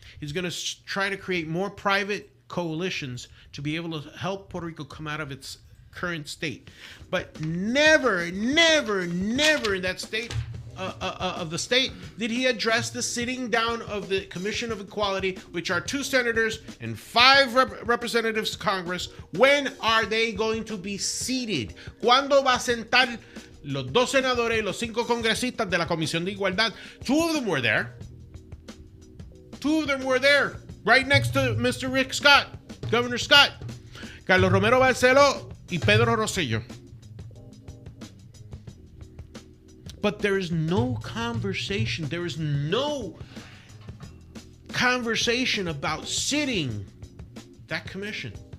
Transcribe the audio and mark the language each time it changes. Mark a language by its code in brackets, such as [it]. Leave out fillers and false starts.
[en] He's going to try to create more private coalitions to be able to help Puerto Rico come out of its current state. But never in that state of the state did he address the sitting down of the Commission of Equality, which are 2 senators and 5 representatives to Congress. When are they going to be seated? [es] ¿Cuándo va a sentar los 2 senadores y los 5 congresistas de la Comisión de Igualdad? [en] 2 of them were there. 2 of them were there, right next to Mr. Rick Scott, Governor Scott, Carlos Romero Barceló y Pedro Rosselló. But there is no conversation. There is no conversation about sitting that commission.